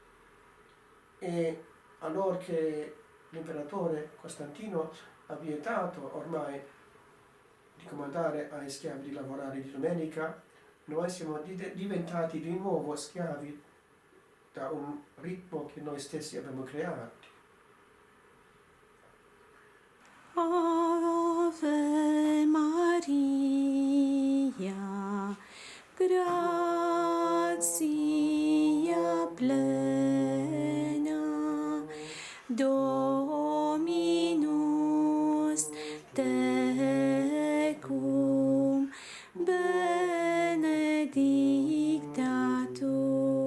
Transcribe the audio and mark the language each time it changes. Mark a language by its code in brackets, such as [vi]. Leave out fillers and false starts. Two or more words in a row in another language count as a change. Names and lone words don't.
[it] E allora che l'imperatore Costantino ha vietato ormai di comandare ai schiavi di lavorare di domenica, noi siamo diventati di nuovo schiavi da un ritmo che noi stessi abbiamo creato. [la] Ave Maria, gratia plena, Dominus tecum, benedicta tu.